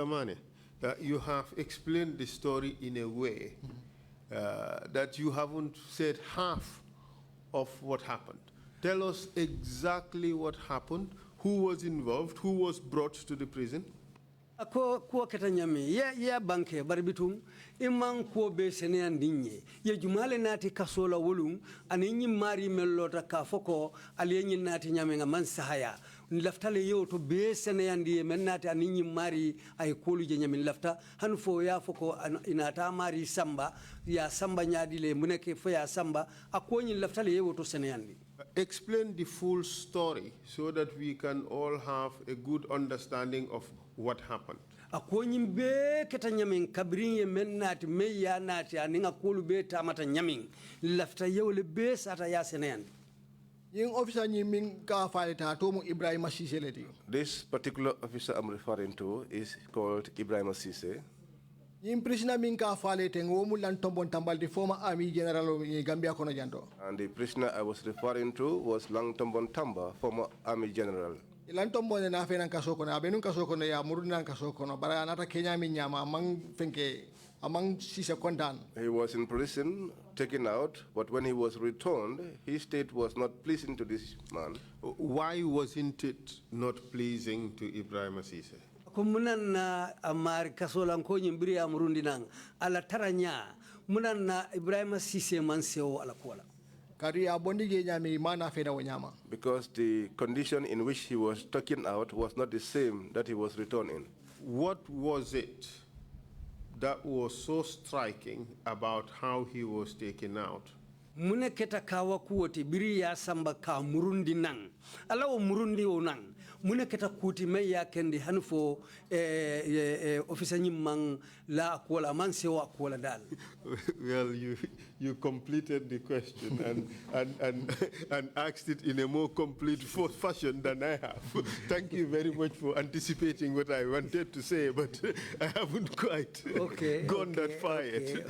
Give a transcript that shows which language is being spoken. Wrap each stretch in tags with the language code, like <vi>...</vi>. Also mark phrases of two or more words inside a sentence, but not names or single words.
<en>Manneh, you have explained the story in a way that you haven't said half of what happened. Tell us exactly what happened, who was involved, who was brought to the prison.</en> <man>Ako keta nyami ya banke barbitum imman ko be sene andinye ye jumale nati kasola wolum aninyi mari mellota ka foko aliyenyi nati nyame nga man sahaya lafta le yo to be seneyandi mennata aninyi mari ay kolu je nyamin lafta han fo ya foko inata mari samba ya samba nyaadi le muneke fo ya samba akoni lafta le yo to seneyandi.</man> <en>Explain the full story so that we can all have a good understanding of what happened.</en> <man>Akoni be keta nyamin kabrin ye mennati meya nati aninga kolu be tamata nyamin lafta yo le be sata ya seneyandi.</man> <en>This particular officer I'm referring to is called Ibrahim Sise. The former Army General in Gambia</en> <man>kono janto.</man> <en>And the prisoner I was referring to was Lang Tombon Tamba, former Army General.</en> <man>Lantombon na fe nan kaso kono abenu kaso kono ya murun nan kaso kono bara anata Kenya mi nyama amang fenke amang sise kondan.</man> <en>He was in prison, taken out, but when he was returned, his state was not pleasing to this man. Why wasn't it not pleasing to Ibrahim Sise?</en> <man>Munan na amar kasolan ko nyimbiri amurundi nang ala taranya munan na Ibrahim Sise manseo ala kola.</man> <en>Because the condition in which he was taken out was not the same that he was returned in. What was it that was so striking about how he was taken out?</en> <man>Mune keta kawa kuoti biri ya samba ka murundi nang alawo murundi o nang mune keta kuti me ya kendi hanfo officer nyimang la kola man sewa kola dal.</man> <en>Well, you completed the question and asked it in a more complete fashion than I have. Thank you very much for anticipating what I wanted to say, but I haven't quite gone that far yet.</en>